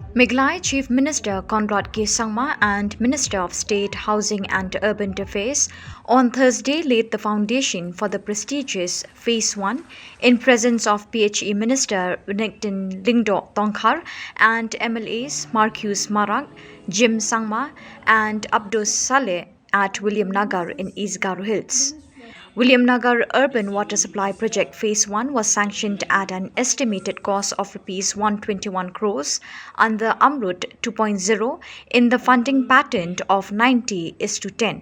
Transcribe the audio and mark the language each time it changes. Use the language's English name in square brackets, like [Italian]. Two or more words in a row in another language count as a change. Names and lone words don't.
[English] Meghalaya Chief Minister Conrad K. Sangma and Minister of State, Housing and Urban Affairs on Thursday laid the foundation for the prestigious Phase 1 in presence of PHE Minister Ningtin Lingdo Tongkhar and MLAs Marcus Marak, Jim Sangma and Abdus Saleh at Williamnagar in East Garo Hills. Williamnagar Urban Water Supply Project Phase 1 was sanctioned at an estimated cost of Rs 121 crores under Amrut 2.0 in the funding pattern of 90:10.